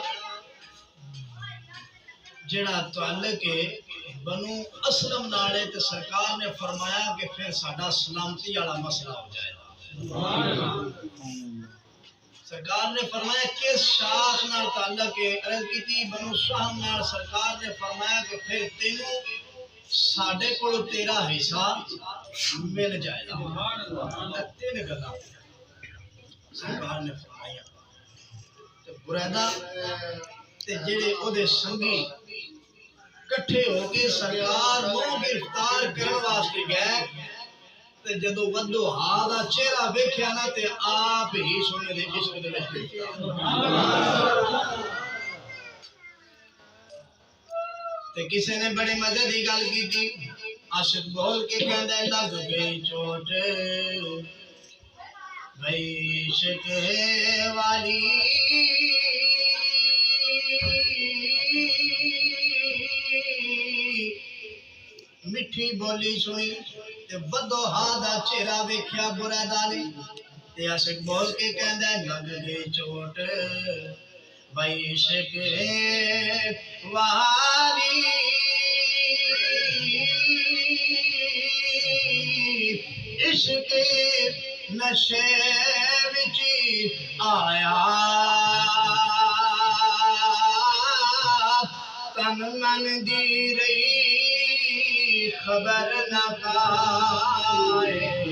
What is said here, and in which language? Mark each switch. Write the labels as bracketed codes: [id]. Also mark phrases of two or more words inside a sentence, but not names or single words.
[pa] جڑا تعلق ہے بنو اسلم نال ہے تے سرکار نے فرمایا کہ پھر ساڈا سلامتی والا مسئلہ ہو جائے گا سرکار نے فرمایا کس شاخ نال تعلق ہے عرض کیتی بنو سہم نال سرکار نے فرمایا کہ پھر تینوں ساڈے کول تیرا حصہ مل جائے گا تین گلاں سرکار نے فرمایا تے بریدہ تے جڑے او دے سنگی کٹھے ہو کے سرکار نو گرفتار کرن واسطے گئے تے جدوں ودو ہا دا چہرہ ویکھیا نا تے آپ ہی سونے دے عشق دے وچ تے کسے نے بڑے مزے دی گل کیتی عاشق بول کے کہندا لگ گئی چوٹ بھئی عشق والی مٹھی بولی سنی تے ودو ہا دا چہرہ ویکھیا بریدہ نے تے عاشق بول کے کہندا لگ گئی چوٹ بھئی عشق والی عشق نشے وچ آیا تن من دی رہی خبر نہ پائے